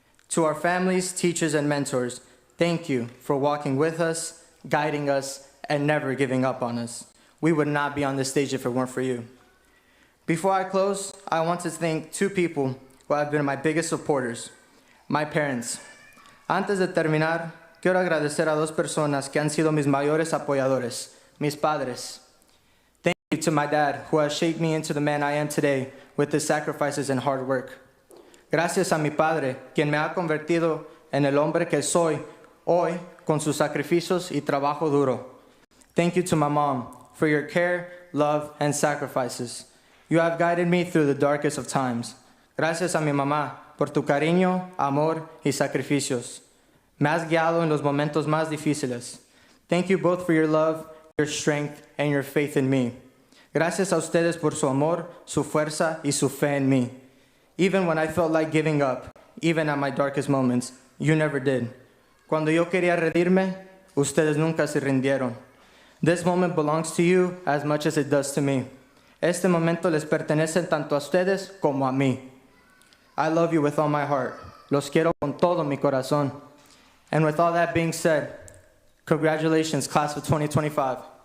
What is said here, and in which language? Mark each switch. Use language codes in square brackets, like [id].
[en] To our families, teachers, and mentors, thank you for walking with us, guiding us, and never giving up on us. We would not be on this stage if it weren't for you. Before I close, I want to thank 2 people who have been my biggest supporters, my parents. [es] Antes de terminar, quiero agradecer a 2 personas que han sido mis mayores apoyadores, mis padres. [en] Thank you to my dad, who has shaped me into the man I am today with his sacrifices and hard work. [es] Gracias a mi padre, quien me ha convertido en el hombre que soy hoy con sus sacrificios y trabajo duro. [en] Thank you to my mom for your care, love, and sacrifices. You have guided me through the darkest of times. [es] Gracias a mi mamá por tu cariño, amor y sacrificios. Me has guiado en los momentos más difíciles. [en] Thank you both for your love, your strength, and your faith in me. [es] Gracias a ustedes por su amor, su fuerza, y su fe en mí. [en] Even when I felt like giving up, even at my darkest moments, you never did. [es] Cuando yo quería rendirme, ustedes nunca se rindieron. [en] This moment belongs to you as much as it does to me. [es] Este momento les pertenece tanto a ustedes como a mí. [en] I love you with all my heart. [es] Los quiero con todo mi corazón. [en] And with all that being said, congratulations, class of 2025.